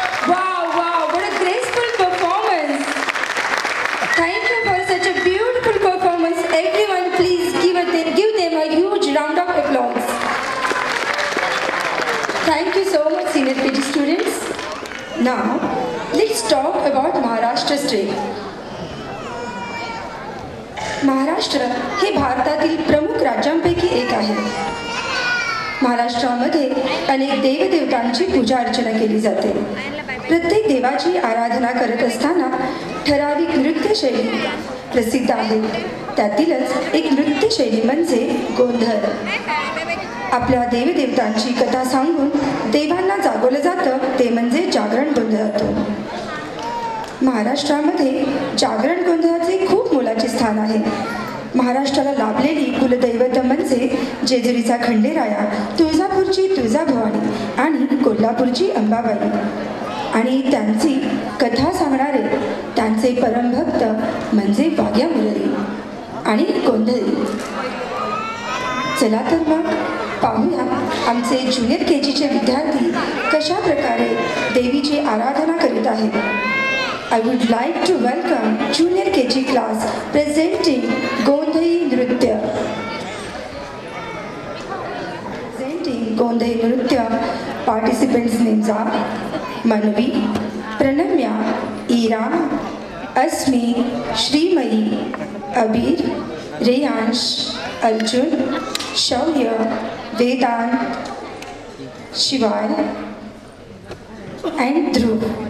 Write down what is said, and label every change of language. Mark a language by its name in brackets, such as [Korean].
[English] Wow, what a graceful performance. Thank you for such a beautiful performance. Everyone, please give them a huge round of applause. Thank you so much, senior KG students. Now, let's talk about Maharashtra state. [Marathi] Maharashtra हे भारतातील प्रमुख राज्यांपैकी एक आहे. महाराष्ट्रामध्ये अनेक देवदेवतांची पूजा अर्चना केली जाते. प्रत्येक देवाची आराधना करत असताना ठराविक नृत्यशैली प्रसिद्ध आहे. त्यातीलच एक नृत्यशैली म्हणजे गोंधळ. आपल्या देवदेवतांची कथा सांगून देवांना जागवलं जातं ते म्हणजे जागरण गोंधळातून. महाराष्ट्रामध्ये जागरण गोंधळाचे खूप मोलाचे स्थान आहे. महाराष्ट्राला लाभलेली कुलदैवत म्हणजे जेजुरीचा खंडेराया, तुळजापूरची तुळजाभवानी आणि कोल्हापूरची अंबाबाई. आणि त्यांची कथा सांगणारे त्यांचे परमभक्त म्हणजे वाघ्या मुरळी आणि गोंधळी. चला तर मग पाहूया आमचे ज्युनियर KGचे विद्यार्थी कशा प्रकारे देवीची आराधना करीत आहेत. [English] I would like to welcome Junior KG class presenting Gondhai Nritya. Presenting Gondhai Nritya, participants' names are Manvi, Pranamya, Ira, Asmi, Shrimayi, Abir, Reyansh, Arjun, Shaurya, Vedant, Shivay, and Dhruv.